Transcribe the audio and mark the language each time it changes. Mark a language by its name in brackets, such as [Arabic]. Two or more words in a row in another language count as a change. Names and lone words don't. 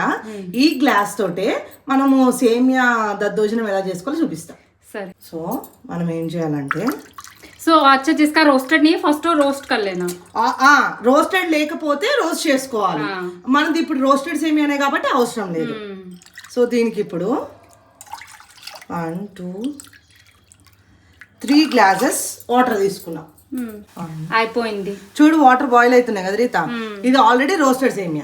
[Telugu] ఈ గ్లాస్ తోటే మనము సేమియా దద్దోజనం ఎలా చేసుకోవాలో చూపిస్తాం. సరే. సో మనం ఏం చేయాలంటే [Hindi] अच्छा जिसका रोस्टेड नहीं है [English] first roast [Hindi] कर लेना. [Telugu] రోస్టెడ్ లేకపోతే రోస్ట్ చేసుకోవాలి. మనది ఇప్పుడు రోస్టెడ్ సేమియానే కాబట్టి అవసరం లేదు. సో దీనికి ఇప్పుడు 1 2 3 [English] glasses water [Telugu] తీసుకున్నాం. అయిపోయింది. చూడు [English] water boil [Telugu] అవుతున్నాయి కదా రీత. ఇది [English] already roasted [Telugu] సేమియా.